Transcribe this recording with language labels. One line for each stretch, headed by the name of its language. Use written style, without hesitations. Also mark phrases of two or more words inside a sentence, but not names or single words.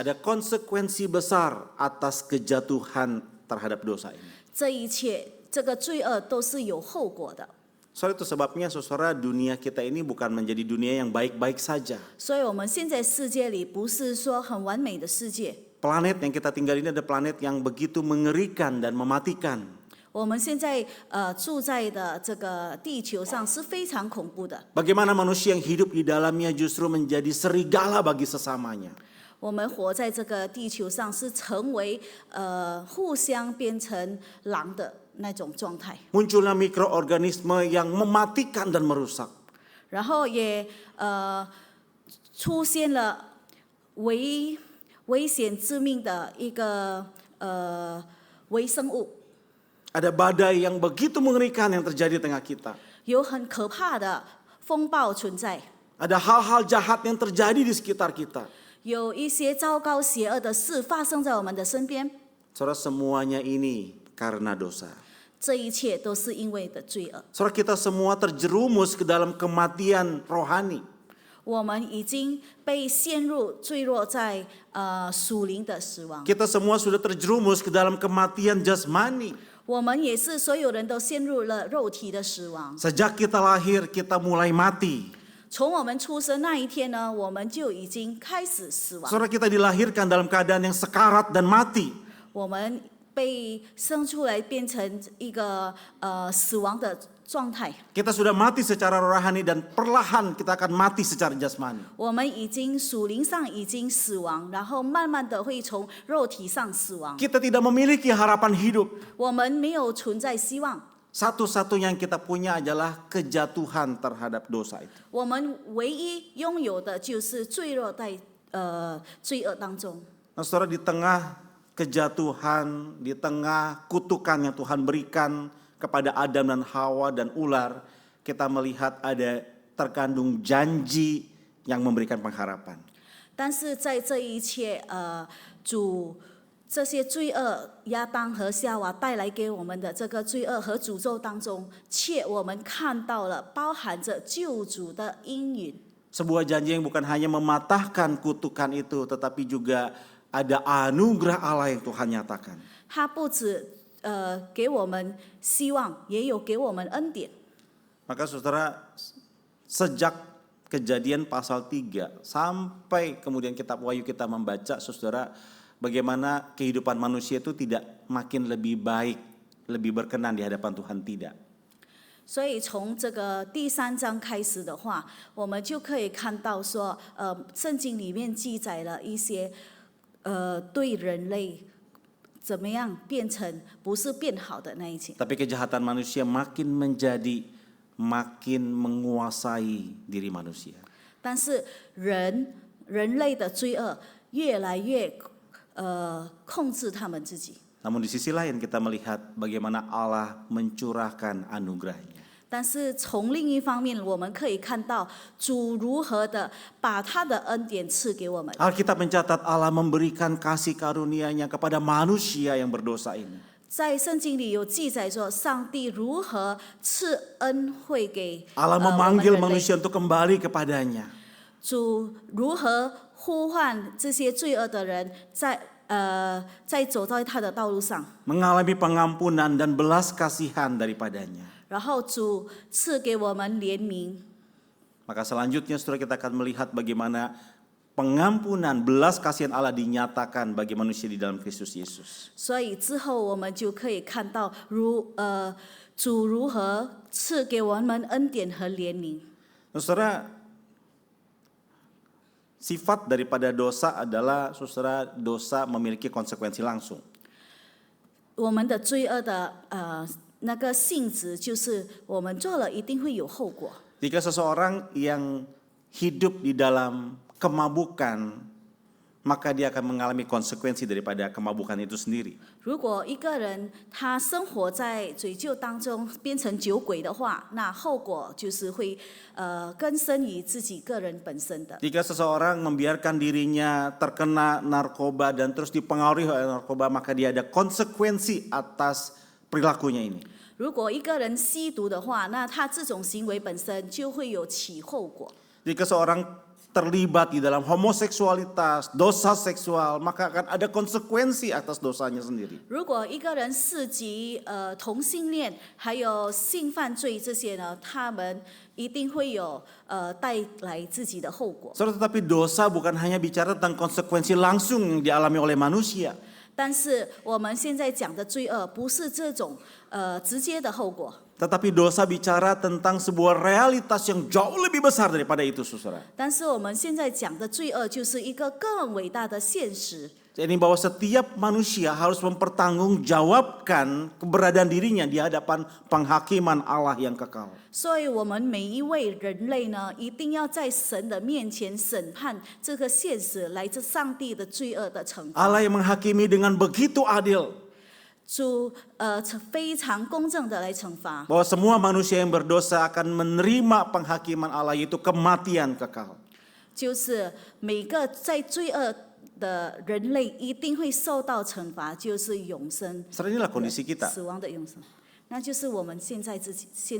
Indonesian: Ada konsekuensi besar atas kejatuhan terhadap dosa ini.
Chinese: 这一切，这个罪恶都是有后果的。
Indonesian: Soal itu sebabnya saudara, dunia kita ini bukan menjadi dunia yang baik-baik saja.
Chinese: 所以，我们现在世界里不是说很完美的世界。
Indonesian: Planet yang kita tinggal ini ada planet yang begitu mengerikan dan mematikan.
Chinese: 我们现在住在的这个地球上是非常恐怖的。
Indonesian: Bagaimana manusia yang hidup di dalamnya justru menjadi serigala bagi sesamanya.
Chinese: 我们活在这个地球上是成为互相变成狼的那种状态，
Indonesian: Munculnya mikroorganisme yang mematikan dan merusak.
Chinese: 然后也出现了危险致命的一个微生物，
Indonesian: Ada badai yang begitu mengerikan yang terjadi di tengah kita.
Chinese: 有很可怕的风暴存在，
Indonesian: Ada hal-hal jahat yang terjadi di sekitar kita.
Chinese: 有一些糟糕邪恶的事发生在我们的身边，
Indonesian: Saudara, semuanya ini karena dosa.
Chinese: 这一切都是因为的罪恶。
Indonesian: Saudara, kita semua terjerumus ke dalam kematian rohani.
Chinese: 我们已经被坠落在属灵的死亡。
Indonesian: Kita semua sudah terjerumus ke dalam kematian jasmani.
Chinese: 我们也是所有人都陷入了肉体的死亡。
Indonesian: Sejak kita lahir, kita mulai mati.
Chinese: 从我们出生那一天呢，我们就已经开始死亡。
Indonesian: Saudara, kita dilahirkan dalam keadaan yang sekarat dan mati.
Chinese: 我们被生出来变成一个死亡的状态。
Indonesian: Kita sudah mati secara rohani dan perlahan kita akan mati secara jasmani.
Chinese: 我们已经属灵上已经死亡，然后慢慢的会从肉体上死亡。
Indonesian: Kita tidak memiliki harapan hidup.
Chinese: 我们没有存在希望。
Indonesian: Satu-satunya yang kita punya adalah kejatuhan terhadap dosa itu.
Chinese: 我们唯一拥有的就是坠落在罪恶当中。
Indonesian: Nah, saudara, di tengah kejatuhan, di tengah kutukan yang Tuhan berikan kepada Adam dan Hawa dan ular, kita melihat ada terkandung janji yang memberikan pengharapan.
Chinese: 但是在这一切这些罪恶，亚当和夏娃带来给我们的这个罪恶和诅咒当中，却我们看到了包含着救主的应允。
Indonesian: Sebuah janji yang bukan hanya mematahkan kutukan itu, tetapi juga ada anugerah Allah yang Tuhan nyatakan.
Chinese: 他不止给我们希望，也有给我们恩典。
Indonesian: Maka saudara, sejak Kejadian pasal 3 sampai kemudian kitab Wahyu kita membaca, saudara, bagaimana kehidupan manusia itu tidak makin lebih baik, lebih berkenan di hadapan Tuhan, tidak.
Chinese: 所以从这个第3章开始的话，我们就可以看到说，圣经里面记载了一些对人类怎么样变成不是变好的那一些。
Indonesian: Tapi kejahatan manusia makin menguasai diri manusia.
Chinese: 但是人类的罪恶越来越控制他们自己。
Indonesian: Namun di sisi lain kita melihat bagaimana Allah mencurahkan anugerahnya.
Chinese: 但是从另一方面，我们可以看到主如何的把他的恩典赐给我们。
Indonesian: Alkitab mencatat Allah memberikan kasih karunia-Nya kepada manusia yang berdosa ini.
Chinese: 在圣经里有记载说，上帝如何赐恩惠给 Allah 我们
Indonesian: memanggil
Chinese: 人类，
Indonesian: manusia untuk kembali kepadanya.
Chinese: 主如何呼唤这些罪恶的人在走在他的道路上，
Indonesian: Mengalami pengampunan dan belas kasihan daripadanya.
Chinese: 然后主赐给我们怜悯。
Indonesian: Maka selanjutnya saudara kita akan melihat bagaimana pengampunan belas kasihan Allah dinyatakan bagi manusia di dalam Kristus Yesus.
Chinese: 所以之后我们就可以看到主如何赐给我们恩典和怜悯。
Indonesian: Saudara, sifat daripada dosa adalah saudara dosa memiliki konsekuensi langsung.
Chinese: 我们的罪恶的那个性质就是我们做了一定会有后果。
Indonesian: Jika seseorang yang hidup di dalam kemabukan, maka dia akan mengalami konsekuensi daripada kemabukan itu sendiri.
Chinese: 如果一个人他生活在罪疚当中变成酒鬼的话，那后果就是会根深于自己个人本身的。
Indonesian: Jika seseorang membiarkan dirinya terkena narkoba dan terus dipengaruhi oleh narkoba, maka dia ada konsekuensi atas perilakunya ini.
Chinese: 如果一个人吸毒的话，那他这种行为本身就会有其后果。
Indonesian: Jika seorang terlibat di dalam homoseksualitas, dosa seksual, maka akan ada konsekuensi atas dosanya sendiri.
Chinese: 如果一个人涉及同性恋还有性犯罪这些呢，他们一定会有带来自己的后果。
Indonesian: Saudara, tetapi dosa bukan hanya bicara tentang konsekuensi langsung yang dialami oleh manusia.
Chinese: 但是我们现在讲的罪恶不是这种直接的后果，
Indonesian: Tetapi dosa bicara tentang sebuah realitas yang jauh lebih besar daripada itu, saudara.
Chinese: 但是我们现在讲的罪恶就是一个更伟大的现实。
Indonesian: Ini bahwa setiap manusia harus mempertanggungjawabkan keberadaan dirinya di hadapan penghakiman Allah yang kekal.
Chinese: 所以我们每一位人类呢，一定要在神的面前审判这个现实来自上帝的罪恶的惩罚。
Indonesian: Allah yang menghakimi dengan begitu adil.
Chinese: 主非常公正的来惩罚，
Indonesian: Bahwa semua manusia yang berdosa akan menerima penghakiman Allah, yaitu kematian kekal.
Chinese: 就是每个在罪恶的人类一定会受到惩罚，就是永生，
Indonesian: Saudara, inilah kondisi kita.
Chinese: 死亡的永生，那就是我们现在自己现在